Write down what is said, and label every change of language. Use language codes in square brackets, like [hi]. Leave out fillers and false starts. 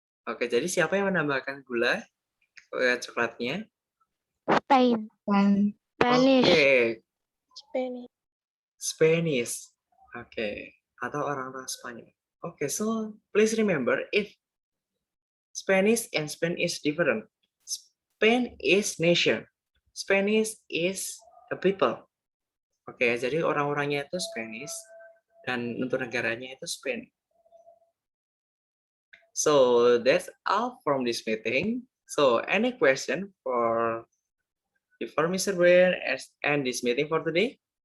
[id] Oke, jadi siapa yang menambahkan gula ke coklatnya? [en] Spain. Spanish. Oke, Spanish. Spanish. [id] Oke, atau orang-orang Spanyol. [en] Okay, so please remember if Spanish and Spain is different. Spain is nation. Spanish is the people. [id] Oke, jadi orang-orangnya itu Spanish dan untuk negaranya itu Spain. [en] So that's all from this meeting. So any question for Mr. Brian and this meeting for today?